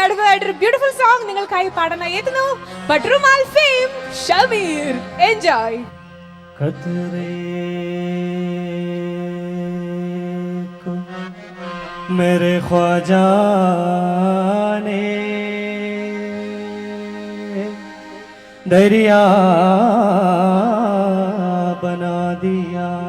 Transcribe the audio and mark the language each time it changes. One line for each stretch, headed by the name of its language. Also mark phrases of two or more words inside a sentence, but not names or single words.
Malayalam: ആയിട്ടൊരു
English: beautiful song
Malayalam: നിങ്ങൾക്കായി പാടാൻ എത്തുന്നു ബഡ്റൂമാൽ ഫെയിം ഷമീർ. എൻജോയ്.
Urdu: خطرے کو میرے خواجہ نے دریا بنا دیا,